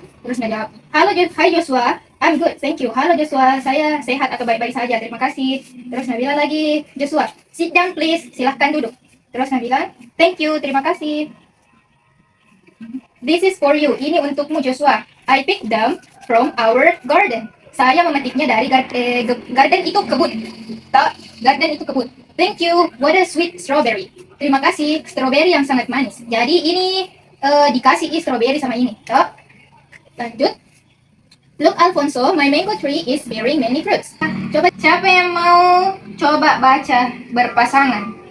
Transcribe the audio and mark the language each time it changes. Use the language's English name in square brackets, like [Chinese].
[Indonesian] Terus ngejawab, halo hai Joshua, [English] I'm good, thank you. [Indonesian] Halo Joshua, saya sehat atau baik-baik saja, terima kasih. Terus bilang lagi, Joshua, [English] sit down please, [Indonesian] silahkan duduk. Terus bilang, [English] thank you, [Indonesian] terima kasih. [English] This is for you, [Indonesian] ini untukmu Joshua. [English] I picked them from our garden. [Indonesian] Saya memetiknya dari garden itu kebun. Garden itu kebun. [English] Thank you, what a sweet strawberry. [Indonesian] Terima kasih, strawberry yang sangat manis. Jadi ini dikasih strawberry sama ini. Lanjut. [English] Look Alfonso, my mango tree is bearing many fruits. [Indonesian] Coba siapa yang mau coba baca berpasangan?